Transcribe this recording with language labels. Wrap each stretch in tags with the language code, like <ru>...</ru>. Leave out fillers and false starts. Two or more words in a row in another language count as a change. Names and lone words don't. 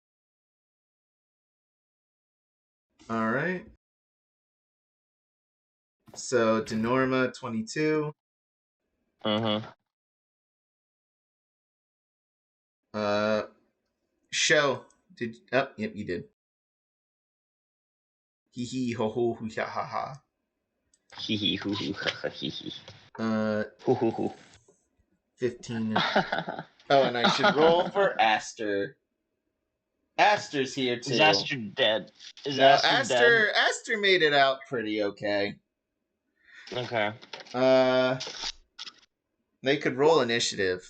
<en>All right. So, Dunorma, 22. Show. Yep, you did. Hee hee ho ho hoo ha ha ha. Hee hee hoo hoo ha ha hee hee. Hoo hoo hoo. 15. Oh, and I should roll for Ashter. Ashter's here too. Is Ashter dead? Ashter made it out pretty okay. Okay. They could roll initiative.</en>